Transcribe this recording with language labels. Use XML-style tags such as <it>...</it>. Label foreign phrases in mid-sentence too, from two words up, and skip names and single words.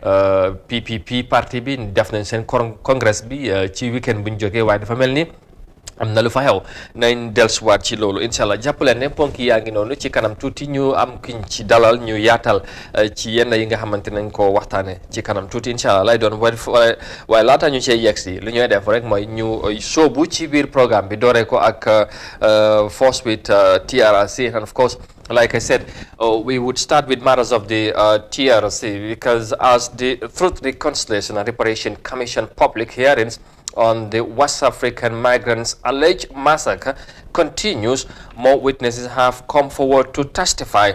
<wo>PPP parti bi def nañ seen congrès bi ci weekend bu ñu jógee waaye dafa mel ni am na lu fa xew nañ dellusiwaat ci loolu</wo> <ar>إن شاء الله</ar> <wo>jàppaleen ne ponk yaa ngi noonu ci kanam tuuti ñu am kiñ ci dalal ñu yaatal ci yenn yi nga xamante nañ ko waxtaane ci kanam tuuti incha allah lay doon waaye laata ñu cee yegg si li ñooy def rek mooy ñu sóobu ci biir programme bi dooree ko ak</wo> <en>Force with TRRC, and of course like I said, we would start with matters of the TRRC, because as the Truth, Reconciliation and Reparation Commission public hearings on the West African migrants' alleged massacre continues, more witnesses have come forward to testify.</en>